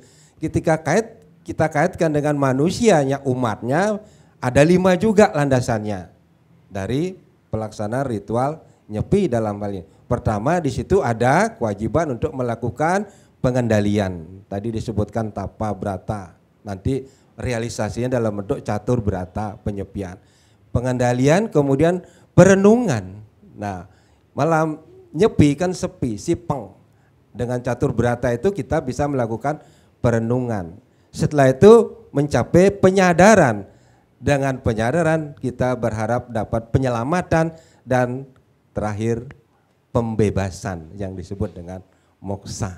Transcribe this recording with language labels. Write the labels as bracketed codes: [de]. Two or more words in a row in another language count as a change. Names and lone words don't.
[id] Ketika kita kaitkan dengan manusianya, umatnya, ada 5 juga landasannya dari pelaksanaan ritual nyepi dalam hal ini. Pertama di situ ada kewajiban untuk melakukan pengendalian, tadi disebutkan tapa brata, nanti realisasinya dalam bentuk catur brata penyepian. Pengendalian kemudian perenungan. Nah, malam nyepi kan sepi, sipeng. Dengan catur brata itu kita bisa melakukan perenungan. Setelah itu mencapai penyadaran. Dengan penyadaran kita berharap dapat penyelamatan dan terakhir pembebasan yang disebut dengan moksa.